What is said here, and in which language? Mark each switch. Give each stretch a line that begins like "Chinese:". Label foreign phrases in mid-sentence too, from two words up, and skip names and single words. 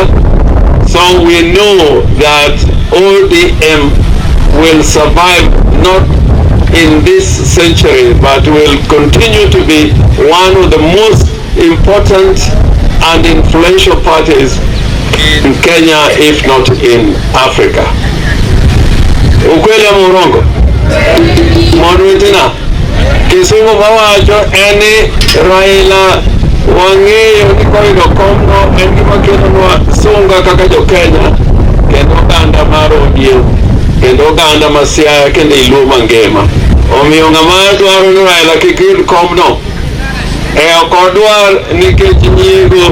English: So we know that ODM will survive not in this century, but will continue to be one of the most important and influential parties in Kenya, if not in Africa.
Swahili: Ukweli ama urongo?
Luo (Kenya and Tanzania): Mwanuitina, Kisumu mawacho eni Raila wang'eyo ni koido komno en gima kelonwa sunga kaka jo Kenya, kendo oganda mar ODM, kendo oganda ma Siaya kendo iluo mangima. Omiyo ng'ama dwaro ni Raila kik yud komno, ok odwar nikech nyiego.